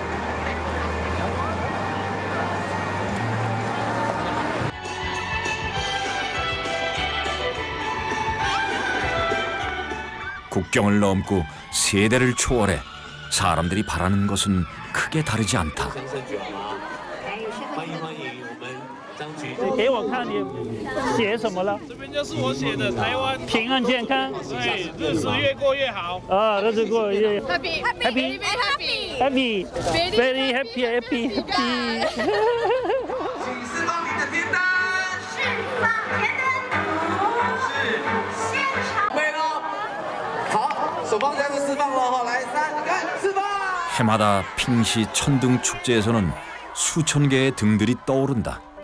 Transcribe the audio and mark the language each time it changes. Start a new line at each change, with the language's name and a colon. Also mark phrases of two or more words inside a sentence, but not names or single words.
Korean: 국경을 넘고 세대를 초월해 사람들이 바라는 것은 크게 다르지 않다.
Chinese: 给我看你写什么了？这边就是我写的台湾平安健康，对，日子越过越好。啊，日子过越
English: happy happy happy happy very happy happy happy。
Chinese: 请释放你的订单，释放甜单，是现场。对了，好，手放下就释放了哈，来3、2、释放。
Korean: 해마다 핑시 천등 축제에서는 수천 개의 등들이 떠오른다.